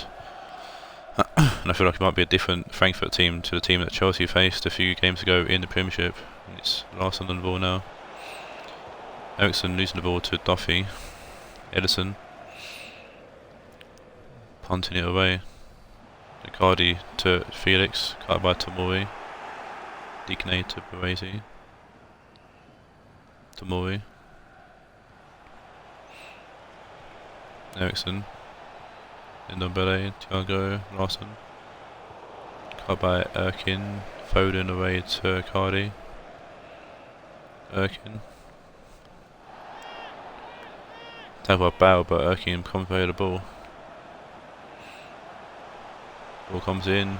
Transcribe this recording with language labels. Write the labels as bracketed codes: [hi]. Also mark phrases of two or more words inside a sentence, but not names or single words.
[en] And I feel like it might be a different Frankfurt team to the team that Chelsea faced a few games ago in the Premiership. It's Larsson on the ball now. Eriksson losing the ball to Duffy. Edison punting it away. Icardi to Felix, cut by Tomori. Digne to Baresi. Tomori. Eriksson. Ndombele, Thiago, Larsson. Cut by Erkin. Foden away to Icardi. Erkin. Tag by Bale, but Erkin comes away with the ball. Ball comes in.